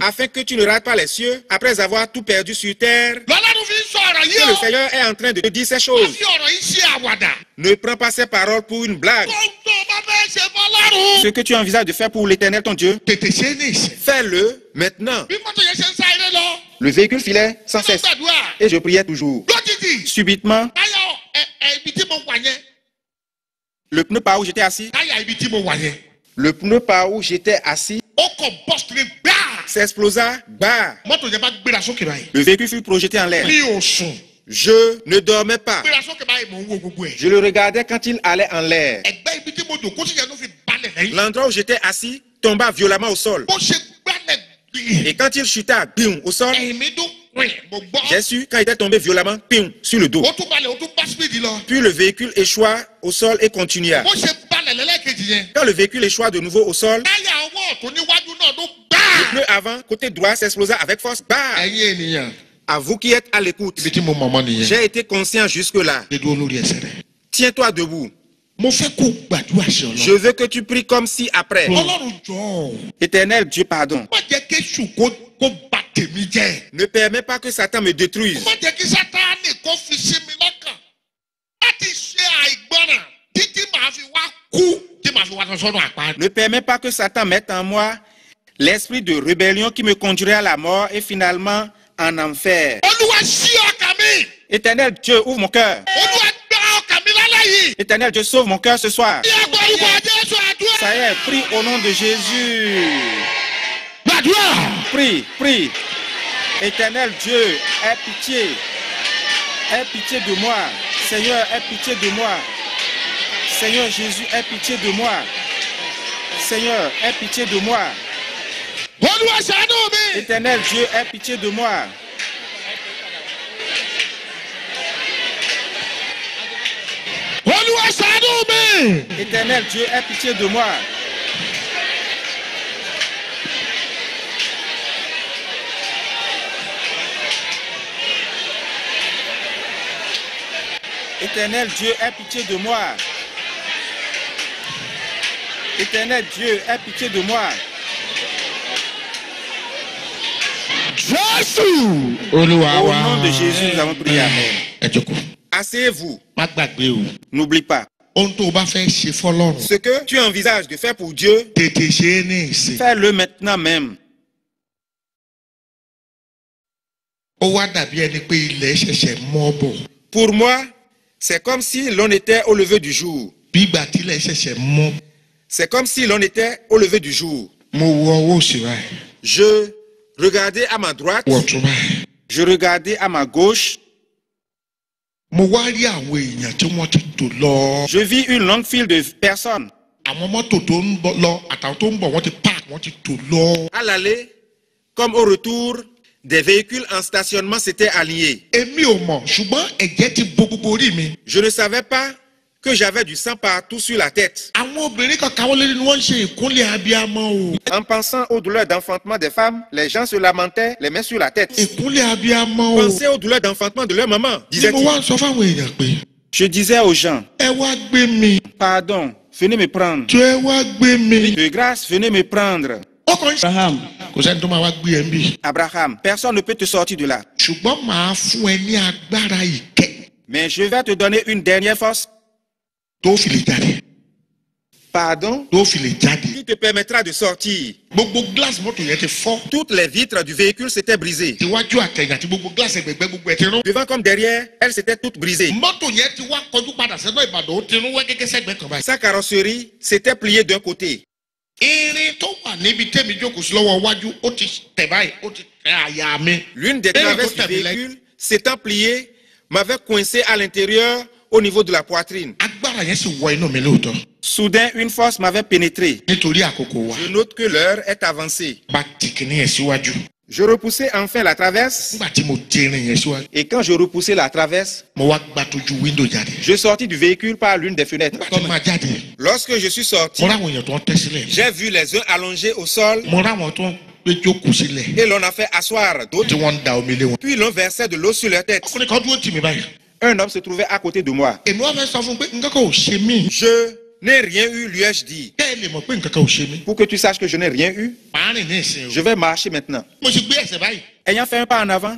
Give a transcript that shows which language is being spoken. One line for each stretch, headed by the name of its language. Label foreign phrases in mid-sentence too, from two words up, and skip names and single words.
French: afin que tu ne rates pas les cieux après avoir tout perdu sur terre.
Yoruba: Lọ́lọ́run fi ń sọ ọ̀rọ̀
French: Que
Yoruba: yìí
French: le
Yoruba: o.
French: Seigneur est en train de te dire ces
Yoruba: Ó
French: choses.
Yoruba: fi ọ̀rọ̀ yìí ṣe àwàdà.
French: Ne prends pas ces paroles pour une blague.
Yoruba: Ohun tó o bá fẹ́ ṣe fọlọ́run.
French: Ce que tu envisages de faire pour l'Éternel ton Dieu,
Yoruba: Tètè ṣe é ní ìsìn.
French: fais-le maintenant.
Yoruba: Bí mọ́tò yẹn ṣe ń sáré lọ.
French: Le véhicule filait sans
Yoruba: Mo
French: cesse
Yoruba: gbàdúrà.
French: et je priais toujours.
Yoruba: Lójijì.
French: Subitement,
Yoruba: Táyà ibi tí mo wà yẹn.
French: le pneu par où j'étais assis,
Yoruba: Táyà ibi tí mo wà yẹn. Ó kàn bọ́ọ̀sì rẹ̀ gbáà.
French: s'explosa. Bah!
Yoruba: Mọ́tò yẹn bá gbéra sókè báyìí.
French: Le véhicule fut projeté en l'air.
Yoruba: Mi ò sùn.
French: Je ne dormais pas.
Yoruba: Gbéra sókè báyìí mò ń wo gbogbo ẹ̀.
French: Je le regardais quand il allait en l'air.
Yoruba: Ẹgbẹ́ ibi tí mo jòkó sí yẹn ló fi balẹ̀ lẹ́yìn.
French: L'endroit où j'étais assis tomba violemment au sol.
Yoruba: Bó ṣe gbálẹ̀ gbìn.
French: Et quand il chuta, bim, au sol,
Yoruba: Ẹ̀mí tó pin. Mo gbọ́.
French: j'ai su quand il était tombé violemment, bim, sur le dos.
Yoruba: Ó tún balẹ̀ ó tún bá speed lọ.
French: Puis le véhicule échoua au sol et continua.
Yoruba: Bó ṣe balẹ̀ lẹ́lẹ́kejì yẹn.
French: Quand le véhicule échoua de nouveau au sol,
Yoruba: Táyà ọwọ́ ọ̀tún níwájú náà ló
French: le
Yoruba: gbáà.
French: pneu avant, côté droit, s'explosa avec force. Bah!
Yoruba: Ẹ̀yin ènìyàn.
French: À vous qui êtes à l'écoute,
Yoruba: Ibi tí mo mọ̀ mọ́ nìyẹn.
French: j'ai été conscient jusque-là.
Yoruba: Ṣé dúró lórí ẹsẹ̀ rẹ̀?
French: Tiens-toi debout.
Yoruba: Mo fẹ́ kó gbàdúrà sí
French: Je
Yoruba: Ọlọ́run.
French: veux que tu pries comme si après.
Yoruba: Ọlọ́run jọ̀ọ́.
French: Éternel Dieu, pardon.
Yoruba: Má jẹ́ kéṣù kó bà tèmi jẹ́.
French: Ne permets pas que Satan me détruise.
Yoruba: Má jẹ́ kí Sátánì kó fi sí mi lọ́kàn. Láti ṣe àìgbọràn títí màá fi wá kú. Tí màá fi wá sọ́nà àpá.
French: Ne permets pas que Satan mette en moi l'esprit de rébellion qui me conduirait à la mort et finalement en enfer.
Yoruba: Olúwa ṣí ọkàn mi.
French: Éternel Dieu, ouvre mon cœur.
Yoruba: Olúwa gbá ọkàn mi lálẹ́ yìí.
French: Éternel Dieu, sauve mon cœur ce soir.
Yoruba: Ní ẹgbẹ́ orúkọ Jésù àdúrà.
French: Ça y est, prie au nom de Jésus.
Yoruba: Gbàdúrà.
French: Prie, prie. Éternel Dieu, aie pitié. Aie pitié de moi. Seigneur, aie pitié de moi. Seigneur Jésus, aie pitié de moi. Seigneur, aie pitié de moi.
Yoruba: Olúwa ṣàánú mi.
French: Éternel Dieu, aie pitié de moi.
Yoruba: Olúwa ṣàánú mi.
French: Éternel Dieu, aie pitié de moi. Éternel Dieu, aie pitié de moi. Éternel Dieu, aie pitié de moi.
Yoruba: Jésù. Olúwa
French: Au
Yoruba: wa.
French: nom de Jésus, nous avons prié. Amen.
Yoruba: Ẹ jókòó.
French: Asseyez-vous.
Yoruba: Má gbàgbé o.
French: N'oublie pas.
Yoruba: Ohun tó o bá fẹ́ ṣe fọlọ́run.
French: Ce que tu envisages de faire pour Dieu,
Yoruba: Tètè ṣe é ní ìsìn.
French: fais-le maintenant même.
Yoruba: Ó wá dàbí ẹni pé ilẹ̀ ṣẹ̀ṣẹ̀ mọ́ bọ̀.
French: Pour moi, c'est comme si l'on était au lever du jour.
Yoruba: Bí ìgbà tí ilẹ̀ ṣẹ̀ṣẹ̀ mọ́.
French: C'est comme si l'on était au lever du jour.
Yoruba: Mo wo ọwọ́ òsì báyìí.
French: Je regardais à ma droite,
Yoruba: Wọ̀ tún báyìí.
French: je regardais à ma gauche.
Yoruba: Mo wá rí àwọn èèyàn tí wọ́n ti tò lọ.
French: Je vis une longue file de personnes.
Yoruba: Àwọn mọ́tò tó ń bọ̀ lọ àtàwọn tó ń bọ̀ wọ́n ti park wọ́n ti tò lọ.
French: À l'aller, comme au retour, des véhicules en stationnement s'étaient alignés.
Yoruba: Èmi ò mọ̀ ṣùgbọ́n ẹ̀jẹ̀ ti bo gbogbo orí mi.
French: Je ne savais pas, que j'avais du sang partout sur la tête.
Yoruba: àwọn obìnrin kan káwọ́ lérí ni wọ́n ń ṣe ìkúnlẹ̀ abiyamọ o.
French: En pensant aux douleurs d'enfantement des femmes, les gens se lamentaient, les mains sur la tête.
Yoruba: ìkúnlẹ̀ abiyamọ o.
French: Pensez aux douleurs d'enfantement de leur maman,
Yoruba: ni mo
French: disait-il.
Yoruba: wá ń sọ fáwọn èèyàn pé
French: Je disais aux gens,
Yoruba: ẹ wá gbé mi.
French: pardon, venez me prendre.
Yoruba: jọ ẹ wá gbé mi.
French: De grâce, venez me prendre.
Yoruba: ọkàn ṣe. Abraham, kò sẹ́ni tó máa wá gbé ẹ ń bì.
French: Abraham, personne ne peut te sortir de là.
Yoruba: ṣùgbọ́n màá fún ẹ ní agbára ìkẹ́
French: Mais je vais te donner une dernière force.
Yoruba: tó fi lè jáde.
French: Pardon,
Yoruba: tó fi lè jáde.
French: qui te permettra de sortir.
Yoruba: gbogbo glace mọ́tò yẹn ti fọ́.
French: Toutes les vitres du véhicule s'étaient brisées.
Yoruba: tiwájú àtẹ̀yìn àti gbogbo glace ẹgbẹ̀gbẹ́ gbogbo ẹ̀ ti rún.
French: Devant comme derrière, elles s'étaient toutes brisées.
Yoruba: mọ́tò yẹn ti wá kọjú padà sẹ́nà Ìbàdàn ó ti rún wẹ́ gẹ́gẹ́ sẹ́gbẹ́ kan báyìí.
French: Sa carrosserie s'était pliée d'un côté.
Yoruba: irin tó wà níbi tẹ́mi jókòó sí lọ́wọ́ iwájú ó ti tẹ̀ báyìí ó ti tẹ̀ àyà mi.
French: L'une des Eh, traverses du écoute, véhicule s'étant pliée m'avait coincé à l'intérieur au niveau de la poitrine.
Yoruba: agbára yẹn sì wọ inú mi lóòótọ́.
French: Soudain, une force m'avait pénétré.
Yoruba: nítorí àkókò wa.
French: Je note que l'heure est avancée.
Yoruba: bá ti kìíní yẹn síwájú.
French: Je repoussai enfin la traverse
Yoruba: nígbà tí mo ti irin yẹn síwájú.
French: et quand je repoussai la traverse,
Yoruba: mo wá gbà tójú wíńdò jáde.
French: je sortis du véhicule par l'une des fenêtres.
Yoruba: nígbà tí máa jáde.
French: Lorsque je suis sorti,
Yoruba: mo ráwọn èèyàn tó ń tẹ́ sílẹ̀.
French: j'ai vu les uns allongés au sol
Yoruba: mo ráwọn tó ń gbé jókòó sílẹ̀.
French: et l'on a fait asseoir
Yoruba: tí
French: d'autres,
Yoruba: wọ́n ń da omi lé wọn.
French: puis l'on versait de l'eau sur leur tête.
Yoruba: ọkùnrin kan dúró tì mí báyìí.
French: Un homme se trouvait à côté de moi.
Yoruba: èmi wá fẹ́ sọ fún un pé nǹkan kan ò ṣe mí.
French: Je n'ai rien eu, lui ai-je dit.
Yoruba: kẹ́ ẹ lè mọ̀ pé nǹkan kan ò ṣe mí.
French: Pour que tu saches que je n'ai rien eu,
Yoruba: màá rìn ní ìsìn
French: je
Yoruba: o.
French: vais marcher maintenant.
Yoruba: mo ti gbé ẹsẹ̀ báyìí.
French: Ayant fait un pas en avant,